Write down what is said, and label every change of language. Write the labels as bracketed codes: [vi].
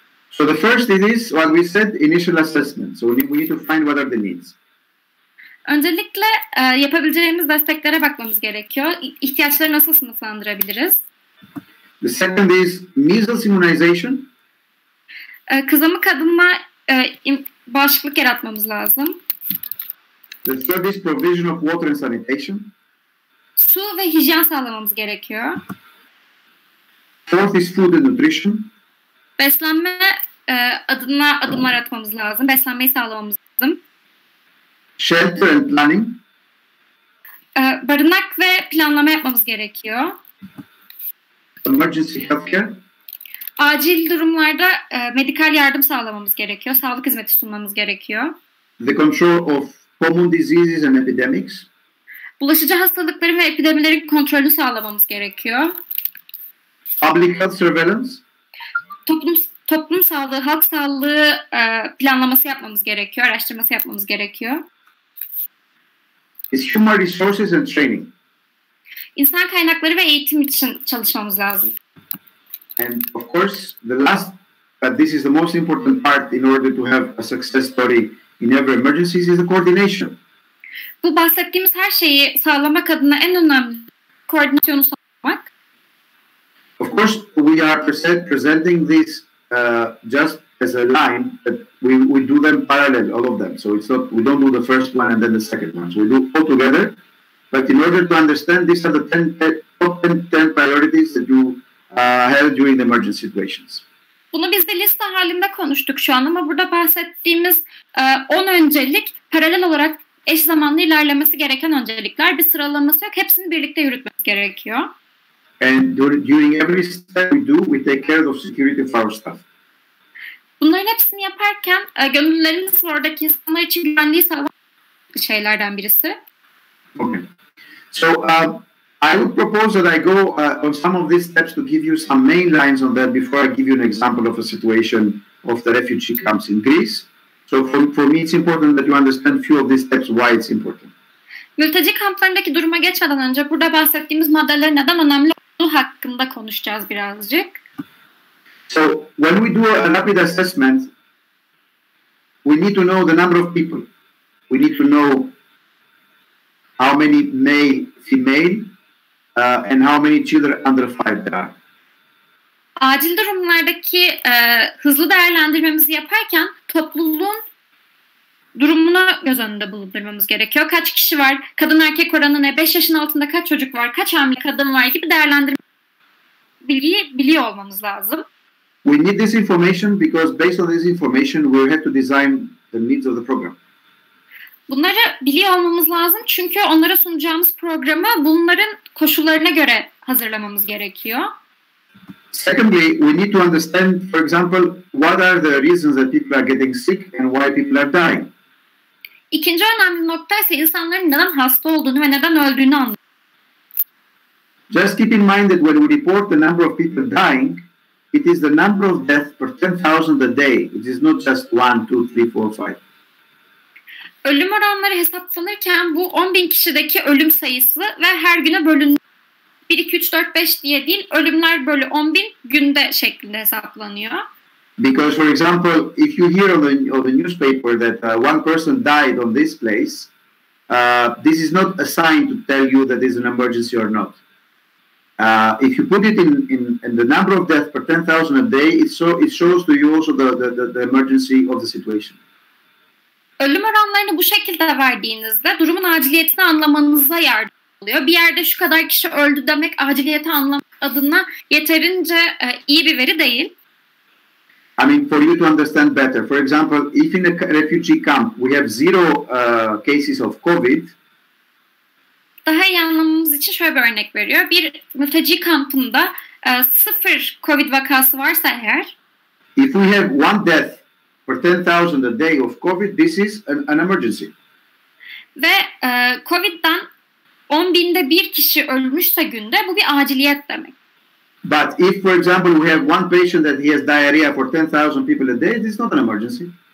[en] So the first is what we said, initial assessment. So we need to find what are the needs. [tr] Öncelikle yapabileceğimiz desteklere bakmamız gerekiyor. İhtiyaçları nasıl sınıflandırabiliriz? [en] The second is measles immunization. [tr] Kızamık adına bağışıklık yaratmamız lazım. [en] The third is provision of water and sanitation. [tr] Su ve hijyen sağlamamız gerekiyor. [en] Fourth is food and nutrition. [tr] Beslenme adına adımlar atmamız lazım. Beslenmeyi sağlamamız lazım. [en] Shelter and planning. [tr] Barınak ve planlama yapmamız gerekiyor. [en] Emergency healthcare. [tr] Acil durumlarda medikal yardım sağlamamız gerekiyor. Sağlık hizmeti sunmamız gerekiyor. [en] The control of common diseases and epidemics. [tr] Bulaşıcı hastalıkların ve epidemilerin kontrolünü sağlamamız gerekiyor. [en] Public health surveillance. [tr] Toplum sağlığı, halk sağlığı planlaması yapmamız gerekiyor, araştırması yapmamız gerekiyor. [en] Is human resources and training. [tr] İnsan kaynakları ve eğitim için çalışmamız lazım. [en] And of course, the last, but this is the most important part in order to have a success story in every emergency is the coordination. [tr] Bu bahsettiğimiz her şeyi sağlamak adına en önemli koordinasyonu sağlamak. [en] Of course, we are presenting this just as a line, but we do them parallel, all of them. So it's not, we don't do the first one and then the second one. So we do all together. But in order to understand, these are the top 10 priorities that you have during the emergency situations. [tr] Bunu biz de liste halinde konuştuk şu an ama burada bahsettiğimiz 10 öncelik paralel olarak eş zamanlı ilerlemesi gereken öncelikler. Bir sıralaması yok. Hepsini birlikte yürütmemiz gerekiyor. [en] And during every step we do, we take care of security of our staff. [tr] Bunların hepsini yaparken gönüllülerimiz oradaki insanlar için güvenliği sağlayan şeylerden birisi. [en] Okay. So I would propose that I go on some of these steps to give you some main lines on that before I give you an example of a situation of the refugee camps in Greece. So for me it's important that you understand few of these steps, why it's important. [tr] Mülteci kamplarındaki duruma geçmeden önce burada bahsettiğimiz maddelerin neden önemli olduğu hakkında konuşacağız birazcık. [en] So when we do a rapid assessment, we need to know the number of people. We need to know how many male, female, and how many children under 5 there are. [tr] Acil durumlardaki hızlı değerlendirmemizi yaparken topluluğun durumunu göz önünde bulundurmamız gerekiyor. Kaç kişi var, kadın erkek oranı ne, 5 yaşın altında kaç çocuk var, kaç hamile kadın var gibi bilgiyi biliyor olmamız lazım. [en] We need this information because based on this information we will have to design the needs of the program. [tr] Bunları biliyor olmamız lazım çünkü onlara sunacağımız programı bunların koşullarına göre hazırlamamız gerekiyor. [en] Secondly, we need to understand, for example, what are the reasons that people are getting sick and why people are dying. [tr] İkinci önemli nokta ise insanların neden hasta olduğunu ve neden öldüğünü anlamak. [en] Just keep in mind that when we report the number of people dying, it is the number of deaths per 10,000 a day. It is not just 1, 2, 3, 4, 5. [tr] Ölüm oranları hesaplanırken bu 10.000 kişideki ölüm sayısı ve her güne bölünüyor. 1, 2, 3, 4, 5 diye değil, ölümler bölü 10.000 günde şeklinde hesaplanıyor. [en] Because, for example, if you hear on the newspaper that one person died on this place, this is not a sign to tell you that it's an emergency or not. If you put it in the number of deaths per 10,000 a day, it shows to you also the emergency of the situation. [tr] Ölüm oranlarını bu şekilde verdiğinizde durumun aciliyetini anlamanıza yardımcı oluyor. Bir yerde şu kadar kişi öldü demek aciliyeti anlamak adına yeterince iyi bir veri değil. [en] I mean, for you to understand better, for example, if in a refugee camp we have 0 cases of COVID, [tr] daha iyi anlamamız için şöyle bir örnek veriyor. Bir mülteci kampında 0 COVID vakası varsa eğer, [en] if we have one death for 10,000 a day of COVID, this is an emergency. [tr] Ve COVID'den 10.000'de bir kişi ölmüşse günde, bu bir aciliyet demek. [en] But if, for example, we have one patient that he has diarrhea for 10,000 people a day, this is not an emergency.